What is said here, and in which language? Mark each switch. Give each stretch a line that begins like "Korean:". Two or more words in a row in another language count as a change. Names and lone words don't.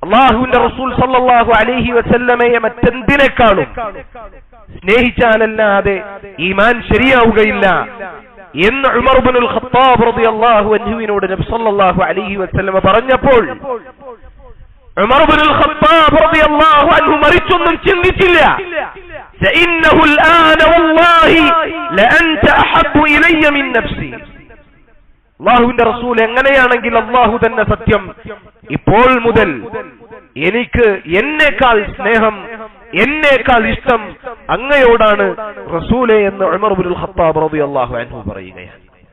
Malayalam: അല്ലാഹുവിന്റെ റസൂൽ
Arabic: صلى الله عليه
Malayalam: വസല്ലമയെ മറ്റെന്തിനേക്കാളും സ്നേഹിച്ചാലല്ലാതെ ഈമാൻ ശരിയാവുകയില്ല എന്ന് ഉമർ ഇബ്നുൽ ഖത്താബ് റളിയല്ലാഹു അൻഹുവിനോട് നബി
Arabic: صلى الله عليه وسلم
Malayalam: പറഞ്ഞപ്പോൾ ഉമർ ഇബ്നുൽ ഖത്താബ്
Arabic: رضي الله عنه
Malayalam: മറിച്ചൊന്നും ചിന്തിച്ചില്ല.
Arabic: ഇന്നഹു الآن والله لأنت أحب إلي من نفسي.
Malayalam: അല്ലാഹുവിന്റെ റസൂൽ എങ്ങനെയാണെങ്കിൽ അല്ലാഹു തന്നെ സത്യം, ഇപ്പോൾ മുതൽ എനിക്ക് എന്നേക്കാൾ സ്നേഹം, എന്നേക്കാൾ ഇഷ്ടം അങ്ങയോടാണ് റസൂലേ എന്ന് ഉമർ ഇബ്നുൽ ഖത്താബ്
Arabic: رضي الله عنه
Malayalam: പറയുകയാണ്.